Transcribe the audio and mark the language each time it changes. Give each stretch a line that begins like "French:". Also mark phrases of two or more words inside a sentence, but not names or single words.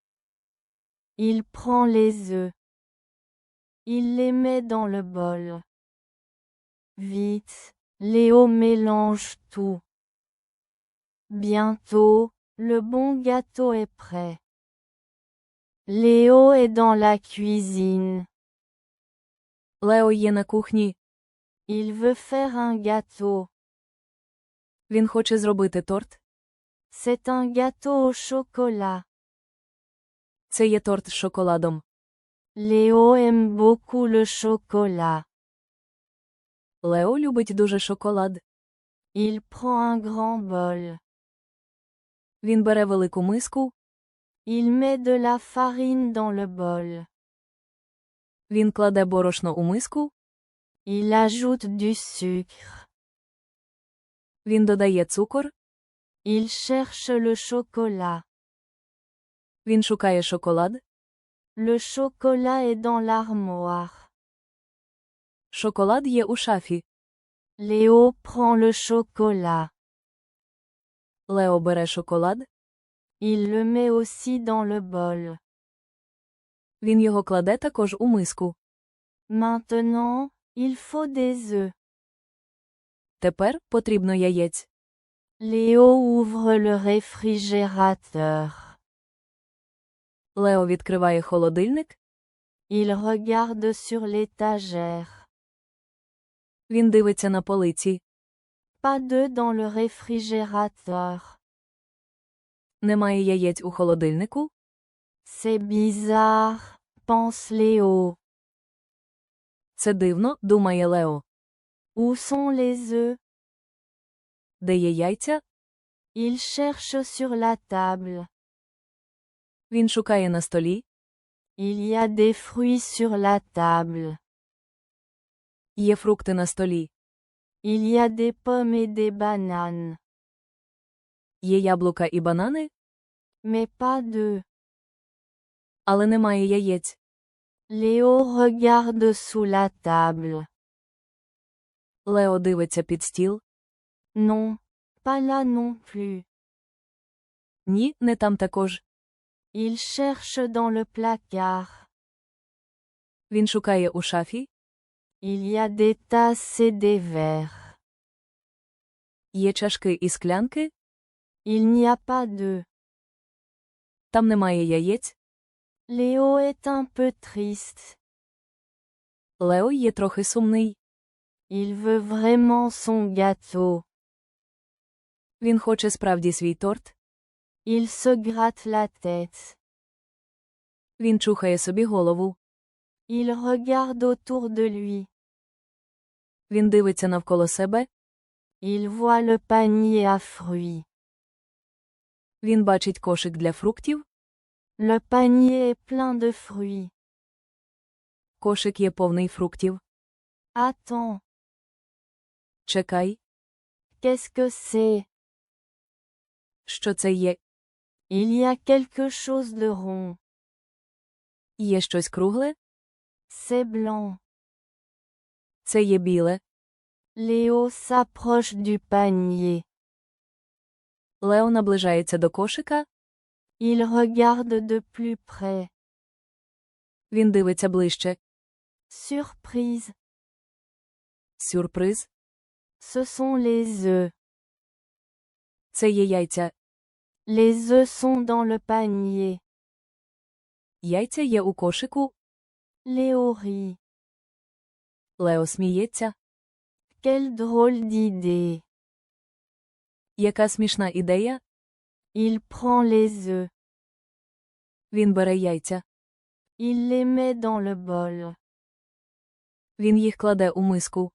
French: Il prend les œufs. Il les met dans le bol. Vite, Léo mélange tout. Bientôt, le bon gâteau est prêt. Léo est dans la cuisine.
Ukrainian: Лео є на кухні.
French: Il veut faire un gâteau.
Ukrainian: Він хоче зробити торт.
French: C'est un gâteau au chocolat.
Ukrainian: Це є торт з шоколадом.
French: Léo aime beaucoup le chocolat.
Ukrainian: Лео любить дуже шоколад.
French: Il prend un grand bol.
Ukrainian: Він бере велику миску.
French: Il met de la farine dans le bol.
Ukrainian: Він кладе борошно у миску.
French: Il ajoute du sucre.
Ukrainian: Він додає цукор.
French: Il cherche le chocolat.
Ukrainian: Він шукає шоколад.
French: Le chocolat est dans l'armoire.
Ukrainian: Шоколад є у шафі.
French: Léo prend le chocolat.
Ukrainian: Лео бере шоколад.
French: Il le met aussi dans le bol.
Ukrainian: Він його кладе також у миску.
French: Maintenant, il faut des œufs.
Ukrainian: Тепер потрібно яєць.
French: Léo ouvre le réfrigérateur.
Ukrainian: Лео відкриває холодильник.
French: Il regarde sur l'étagère.
Ukrainian: Він дивиться на полиці.
French: Pas d'œufs dans le réfrigérateur.
Ukrainian: Немає яєць у холодильнику.
French: C'est bizarre, pense Léo.
Ukrainian: Це дивно, думає Лео.
French: Où sont les œufs?
Ukrainian: Де є яйця?
French: Il cherche sur la table.
Ukrainian: Він шукає на столі.
French: Il y a des fruits sur la table.
Ukrainian: Є фрукти на столі.
French: Il y a des pommes et des bananes.
Ukrainian: Є яблука і банани.
French: Mais pas d'œufs.
Ukrainian: Але немає яєць.
French: Léo regarde sous la table.
Ukrainian: Лео дивиться під стіл.
French: Non, pas là non plus.
Ukrainian: Ні, не там також.
French: Il cherche dans le placard.
Ukrainian: Він шукає у шафі.
French: Il y a des tasses et des verres.
Ukrainian: Є чашки і склянки.
French: Il n'y a pas d'œufs.
Ukrainian: Там немає яєць.
French: Léo est un peu triste.
Ukrainian: Лео є трохи сумний.
French: Il veut vraiment son gâteau.
Ukrainian: Він хоче справді свій торт.
French: Il se gratte la tête.
Ukrainian: Він чухає собі голову.
French: Il regarde autour de lui.
Ukrainian: Він дивиться навколо себе.
French: Il voit le panier à fruits.
Ukrainian: Він бачить кошик для фруктів.
French: Le panier est plein de fruits.
Ukrainian: Кошик є повний фруктів.
French: Attends,
Ukrainian: Чекай.
French: qu'est-ce que c'est?
Ukrainian: Що це є?
French: Il y a quelque chose de rond.
Ukrainian: Є щось кругле?
French: C'est blanc.
Ukrainian: Це є біле.
French: Léo s'approche du panier.
Ukrainian: Лео наближається до кошика.
French: Il regarde de plus près.
Ukrainian: Він дивиться ближче.
French: Surprise.
Ukrainian: Сюрприз.
French: Ce sont les œufs.
Ukrainian: Це є яйця.
French: Les œufs sont dans le panier.
Ukrainian: Яйця є у кошику.
French: Léo rit.
Ukrainian: Лео сміється.
French: Quelle drôle d'idée.
Ukrainian: Яка смішна ідея.
French: Il prend les œufs.
Ukrainian: Він бере яйця.
French: Il les met dans le bol.
Ukrainian: Він їх кладе у миску.